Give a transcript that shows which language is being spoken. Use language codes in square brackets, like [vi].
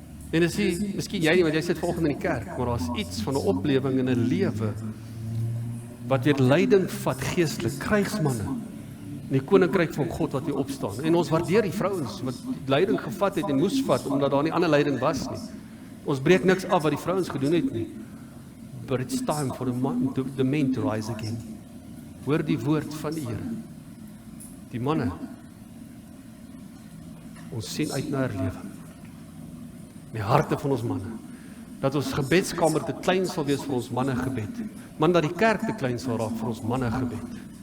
[af] En as jy, miskien jy nie, want jy sit vanoggend in die kerk, maar daar's iets van 'n oplewing in 'n lewe wat weer leiding vat geestelik, krygsmanne in die koninkryk van God wat hier opstaan. En ons waardeer die vrouens wat leiding gevat het en moes vat omdat daar nie ander leiding was nie. Ons breek niks af wat die vrouens gedoen het nie. [en] But it's time for the men to rise again. [af] Hoor die woord van die Here. Die manne. Ons sien uit na herlewing. In die harte van ons manne. Dat ons gebedskamer te klein sal wees vir ons manne gebed. Man, dat die kerk te klein sal raak vir ons manne gebed.